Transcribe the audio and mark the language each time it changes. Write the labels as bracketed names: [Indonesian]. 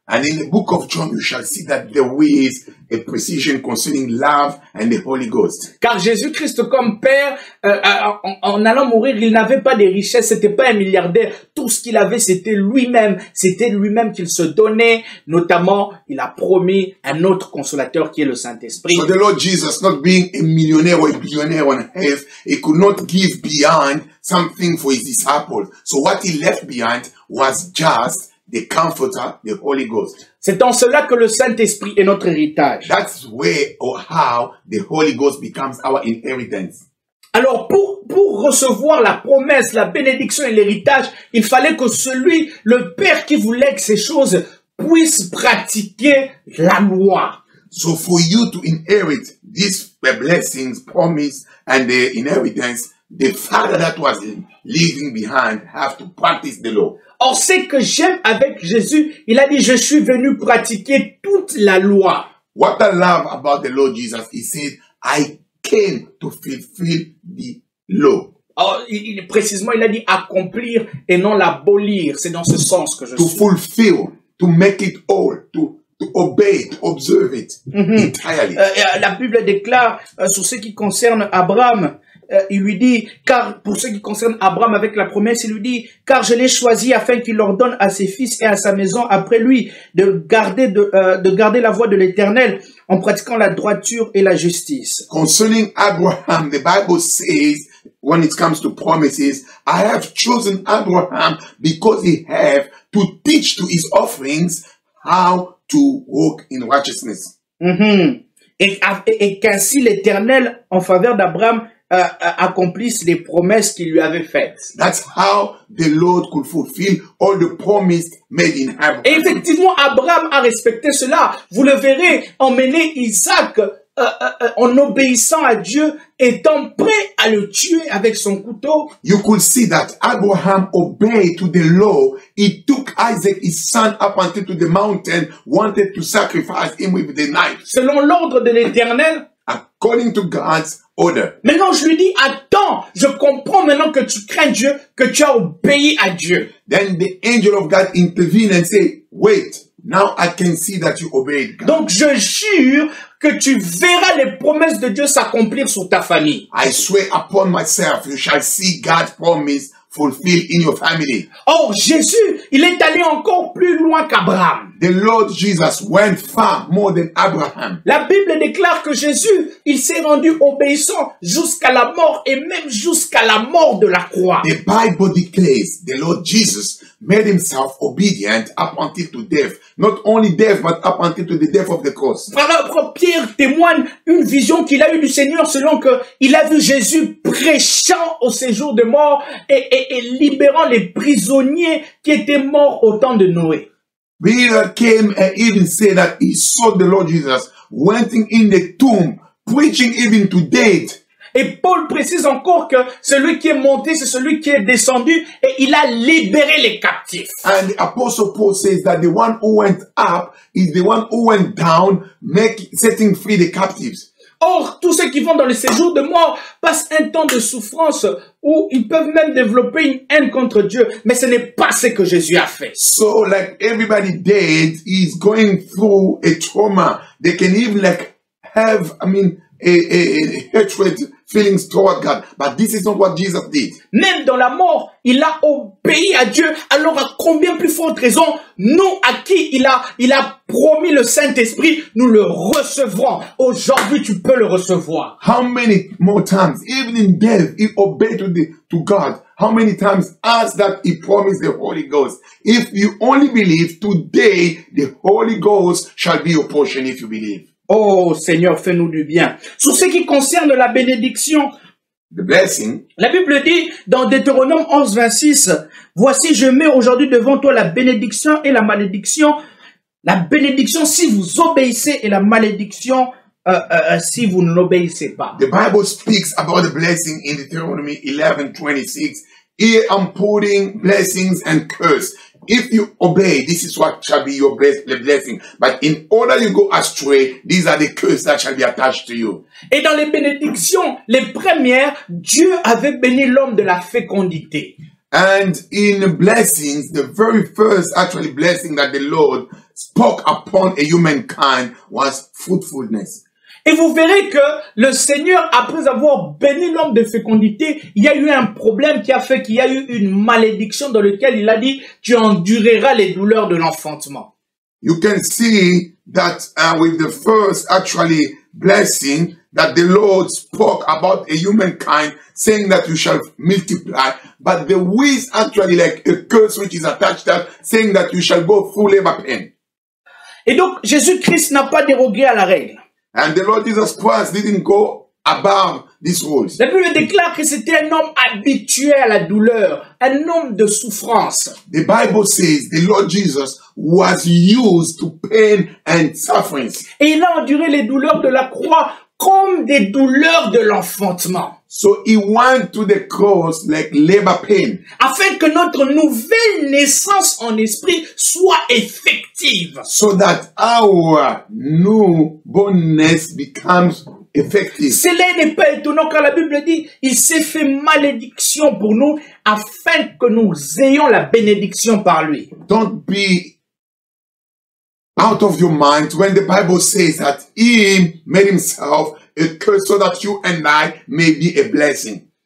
[English] And in the book of John, you shall see that there is a precision concerning love and the Holy Ghost. [French] Car Jésus-Christ comme Père, en allant mourir, il n'avait pas de richesses, c'était pas un milliardaire. Tout ce qu'il avait, c'était lui-même qu'il se donnait. Notamment, il a promis un autre consolateur qui est le Saint-Esprit. [English] So the Lord Jesus, not being a millionaire or a billionaire on earth, he could not give beyond something for his disciples. So what he left behind was just the Comforter, the Holy Ghost. [French] C'est en cela que le Saint-Esprit est notre héritage. [English] That's where or how the Holy Ghost becomes our inheritance. [French] Alors, pour recevoir la promesse, la bénédiction et l'héritage, il fallait que le Père qui vous lègue ces choses, puisse pratiquer la loi. [English] So for you to inherit these blessings, promise, and the inheritance, the father that was leaving behind have to practice the law. [French] Or, ce que j'aime avec Jésus, il a dit, je suis venu pratiquer toute la loi. [English] What I love about the Lord Jesus, he said, I came to fulfill the law. [French] Or, précisément, il a dit accomplir et non l'abolir. C'est dans ce sens que je [English] To [French] suis. [English] fulfill, to make it all, to obey, to observe it entirely. [French] La Bible déclare sur ce qui concerne Abraham, il lui dit, car pour ce qui concerne Abraham avec la promesse, il lui dit, car je l'ai choisi afin qu'il ordonne à ses fils et à sa maison après lui de garder la voie de l'Éternel en pratiquant la droiture et la justice. [English] Concerning Abraham, the Bible says, when it comes to promises, I have chosen Abraham because he have to teach to his offerings how to walk in righteousness. [French] Et qu'ainsi l'Éternel en faveur d'Abraham accomplisse les promesses qu'il lui avait faites. [English] That's how the Lord could fulfill all the promise made in Abraham. [French] Et effectivement, Abraham a respecté cela. Vous le verrez, emmener Isaac en obéissant à Dieu, étant prêt à le tuer avec son couteau. [English] You could see that Abraham obeyed to the law. He took Isaac, his son, up until to the mountain, wanted to sacrifice him with the knife. [French] Selon l'ordre de l'Éternel. [English] According to God's order. [French] Maintenant, je lui dis, attends, je comprends maintenant que tu crains Dieu, que tu as obéi à Dieu. [English] Then the angel of God intervened and said, wait, now I can see that you obeyed God. [French] Donc, je jure que tu verras les promesses de Dieu s'accomplir sur ta famille. [English] I swear upon myself, you shall see God's promise fulfilled in your family. [French] Or, Jésus, il est allé encore plus loin qu'Abraham. [English] The Lord Jesus went far more than Abraham. [French] La Bible déclare que Jésus, il s'est rendu obéissant jusqu'à la mort et même jusqu'à la mort de la croix. [English] The Bible declares the Lord Jesus made himself obedient up until to death. Not only death, but up until to the death of the cross. [French] Frère Pierre témoigne une vision qu'il a eue du Seigneur selon que il a vu Jésus prêchant au séjour de mort et libérant les prisonniers qui étaient morts au temps de Noé. [English] Peter came and even said that he saw the Lord Jesus went in the tomb, preaching even to dead. [French] Et Paul précise encore que celui qui est monté, c'est celui qui est descendu et il a libéré les captifs. [English] And the Apostle Paul says that the one who went up is the one who went down, setting free the captives. [French] Or, tous ceux qui vont dans le séjour de mort passent un temps de souffrance où ils peuvent même développer une haine contre Dieu. Mais ce n'est pas ce que Jésus a fait. [English] So like everybody dead is going through a trauma. They can even like have, a hatred feelings toward God. But this is not what Jesus did. [French] Même dans la mort, il a obéi à Dieu. Alors à combien plus forte raison, nous à qui il a promis le Saint-Esprit, nous le recevrons. Aujourd'hui, tu peux le recevoir. [English] How many more times, even in death, he obeyed to God? How many times as that he promised the Holy Ghost? If you only believe, today the Holy Ghost shall be your portion if you believe. [French] Oh Seigneur, fais-nous du bien. Sur ce qui concerne la bénédiction, [English] the blessing, [French] la Bible dit dans Deutéronome 11, 26, voici je mets aujourd'hui devant toi la bénédiction et la malédiction. La bénédiction si vous obéissez et la malédiction si vous ne l'obéissez pas. [English] The Bible speaks about the blessing in Deuteronomy 11:26. Here I'm putting blessings and curse. If you obey, this is what shall be your blessing. But in order you go astray, these are the curses that shall be attached to you. [French] Et dans les bénédictions, les premières, Dieu avait béni l'homme de la fécondité. [English] And in blessings, the very first actually blessing that the Lord spoke upon a humankind was fruitfulness. [French] Et vous verrez que le Seigneur, après avoir béni l'homme de fécondité, il y a eu un problème qui a fait qu'il y a eu une malédiction dans laquelle il a dit, tu endureras les douleurs de l'enfantement. [English] You can see that with the first actually blessing that the Lord spoke about a humankind saying that you shall multiply, but there is actually like a curse which is attached to that saying that you shall go through labor pain. [French] Et donc Jésus-Christ n'a pas dérogué à la règle. [English] And the Lord Jesus Christ didn't go above these rules. [French] La Bible déclare que c'était un homme habitué à la douleur, un homme de souffrance. [English] The Bible says the Lord Jesus was used to pain and sufferings. [French] Et il a enduré les douleurs de la croix comme des douleurs de l'enfantement. [English] So he went to the cross like labor pain, [French] Afin que notre nouvelle naissance en esprit soit effective. [English] so that our newbornness becomes effective. [French] Cela n'est pas étonnant car la Bible dit, il s'est fait malédiction pour nous afin que nous ayons la bénédiction par lui. [English] Don't be out of your mind when the Bible says that he made himself a curse so that you and I may be a blessing.